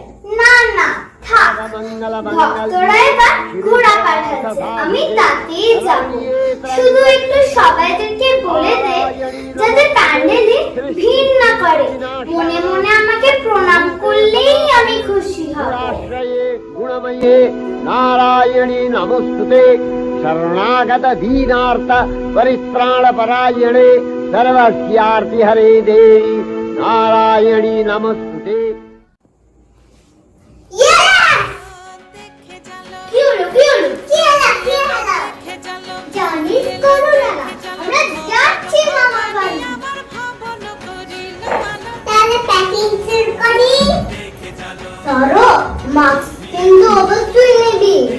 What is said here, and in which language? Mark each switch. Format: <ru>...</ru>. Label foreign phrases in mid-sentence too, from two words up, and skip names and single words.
<bn>না না থাক, ভক্তরা এবার ঘোড়া পাঠাচ্ছে, আমি তাতেই যাব। শুধু একটু সবাইদেরকে বলে দে যাতে প্যান্ডেলে ভিড় না করে, মনে মনে আমাকে প্রণাম করলেই আমি খুশি হব।</bn> <sa>गुणमये नारायणी नमोस्तुते शरणागत दीनार्थ परित्राण परायणे सर्वस्यार्ति हरे देवी नारायणी नमोस्तुते।</sa> <bn>জানিস করোনা, আমরা যাচ্ছি মামার বাড়ি। তাহলে প্যাকিং শুরু করি। সরো, মাস্ক কিন্তু অবশ্যই নিবি।</bn>